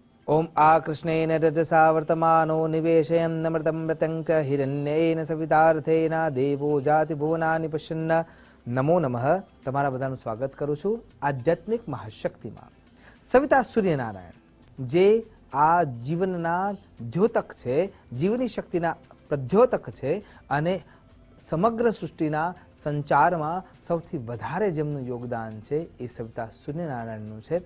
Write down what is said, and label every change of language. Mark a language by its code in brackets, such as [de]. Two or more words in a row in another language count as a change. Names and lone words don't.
[sa] ओम आ कृष्णेन रजसा वर्तमानो निवेशयन् अमृतं मृतं च हिरण्येन सवितार्थेन देवो जाति भुवनानि पश्यन् नमो नमः। [gu] તમારા બધાનું સ્વાગત કરું છું આધ્યાત્મિક મહાશક્તિમાં। સવિતા સૂર્યનારાયણ જે આ જીવનના દ્યોતક છે, જીવની શક્તિના પ્રદ્યોતક છે અને સમગ્ર સૃષ્ટિના સંચારમાં સૌથી વધારે જેમનું યોગદાન છે એ સવિતા સૂર્યનારાયણનું છે।